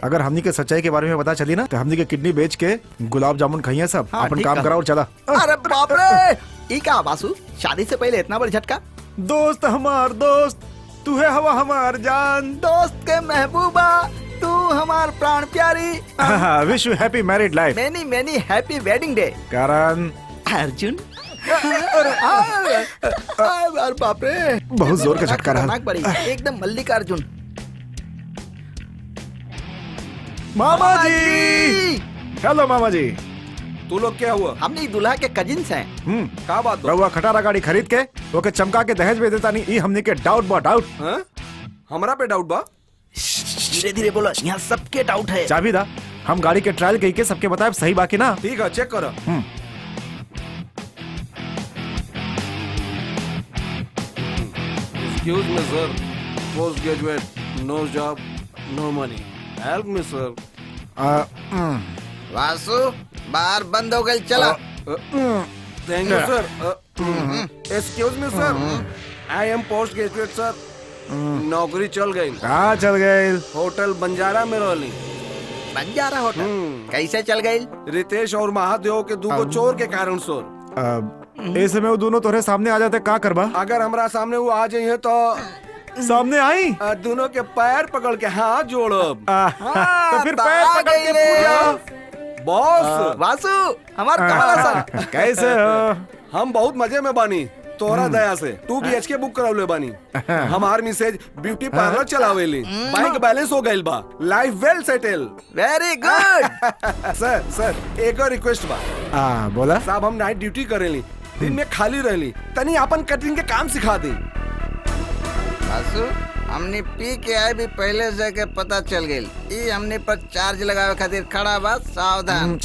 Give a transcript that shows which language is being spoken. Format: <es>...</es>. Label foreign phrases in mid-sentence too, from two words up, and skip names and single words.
<bho>अगर हमनी के सच्चाई के बारे में पता चली ना तो हमनी के किडनी बेच के गुलाब जामुन खाइए सब। अपन काम कराओ चला। अरे बाप रे ई का बासु, शादी से पहले इतना बड़ा झटका। दोस्त हमार दोस्त तू है हवा हमार जान, दोस्त के महबूबा तू हमार प्राण प्यारी।</bho> <en>wish you happy married life. many many happy wedding day.</en> <bho>करण अर्जुन बाप रे बहुत जोर का झटका रहा। बड़ी एकदम मल्लिकार्जुन। मामा जी हेलो मामा जी। तू लोग क्या हुआ? हमने दूल्हा के कजिन्स हैं। का बात? रहुआ खटारा गाड़ी खरीद के ओके चमका के दहेज में देता नहीं, ये हमने के डाउट बा डाउट। हमरा पे डाउट बा? धीरे धीरे बोलो, यहाँ सबके डाउट है। चाबी दा, हम गाड़ी के ट्रायल कही के सबके बताए सही बाकी ना। ठीक है चेक करो।</bho> <en>Excuse me sir, post graduate, no job, no money. Help me sir.</en> <bho>वासु बाहर बंद हो गई, चला।</bho> <en>Thank you sir. Excuse me sir, I am post graduate sir.</en> <bho>नौकरी चल गई। कहाँ चल गई? होटल बंजारा में रहली। बंजारा होटल कैसे चल गई? रितेश और महादेव के दूगो चोर के कारण सर। ऐसे में वो दोनों तोरे सामने आ जाते का करबा? अगर हमरा सामने वो आ जाइए तो सामने आई दोनों के पैर पकड़ के हाथ जोड़ब। तो फिर पैर पकड़ के पूजा। बॉस वासु हमार कमाल सर। कैसे हो? हम बहुत मजे में बानी तोरा दया से। 2 BHK बुक करावले बानी। हमार मिसेज ब्यूटी पार्लर चलावेली। बैंक बैलेंस हो गइल बा।</bho> <en>life well settle. very good.</en> <bho>सर एक और रिक्वेस्ट बा। बोला साहब हम नाइट ड्यूटी करेली, दिन में खाली रहली, तनी अपन कटिंग के काम सिखा दी। वासु हमने पी के आए भी पहले से के पता चल गई। ये हमने पर चार्ज लगावे खातिर खड़ा बा, सावधान।</bho>